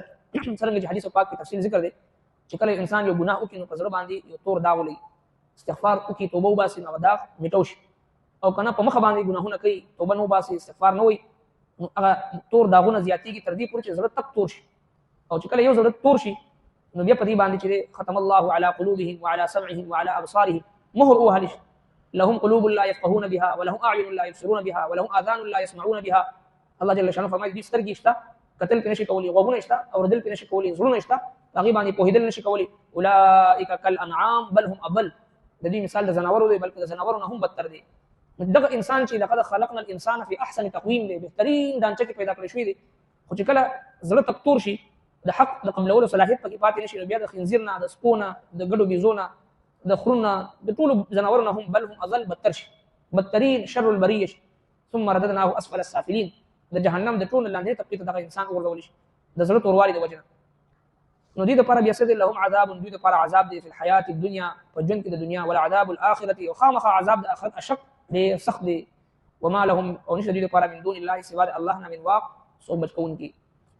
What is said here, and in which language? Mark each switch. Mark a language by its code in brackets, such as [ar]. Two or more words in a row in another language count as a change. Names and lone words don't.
[ps] څرنګه چې حدیث پاک کې تفصیل ذکر دی چې کله انسان یو ګناه وکړي نو په زړه باندې یو تور داغ ولګي، استغفار وکړي، توبه وباسي، نو هغه داغ میټو شي، او که نه په مخه باندې ګناهونه کوي، توبه نه وباسي، استغفار نه وایي، نو هغه تور داغونه زیاتېږي تر دې پورې چې زړه تک تور شي، او چې کله یو زړه تور شي نو بیا په دې باندې چې [ar] ختم الله على قلوبهم وعلى سمعهم وعلى ابصارهم [ps] مهر [ar] وهل لهم قلوب لا يفقهون بها ولهم اعين لا يبصرون بها ولهم اذان لا يسمعون بها. [ps] الله جل شانه فرمایي دې سترګې شته کتل پې نشي کولی، غوږونه شته اورېدل پې نشي کولی، زړونه شته هغې باندې پوهېدل نشي کولی. [ar] اولئک کالانعام بل هم اضل، [ps] د دې مثال د ځناورو دی بلکې د ځناورو نه هم بدتر دی. دغه انسان چې [ar] لقد خلقنا الانسان فی احسن تقویم [ps] دی، بهترین ډانچه کې پیدا کړی شوی دی، خو چې کله زړه تک تور شي د حق د قبلولو صلاحیت پکې پاتې نشي، نو بیا د خنزیر نه، د سپو نه، د ګډو بیزو نه، د خرو نه، د ټولو ځناورو نه هم [ar] بل هم اضل [ps] بدتر شي، بدترین [ar] شر البریه [ps] شي. [ar] ثم رددناه اسفل السافلین، [ps] د جهنم د ټولو لاندې طبقې ته دغه انسان وغورځولی شي د زړه توروالي د وجې نه. نو دوی دپاره بیا څه دی؟ [ar] لهم عذاب، [ps] دوی دپاره عذاب دی [ar] فی الحیات الدنیا [ps] په ژوند کې د دنیا، [ar] ولعذاب الاخرة [ps] او خامخا عذاب د آخرت اشق ډېر سخت دی. [ar] وما لهم [ps] او نشته دوی دپاره [ar] من دون الله [ps] سوا د الله نه [ar] من واق [ps] څوک بچ کوونکي.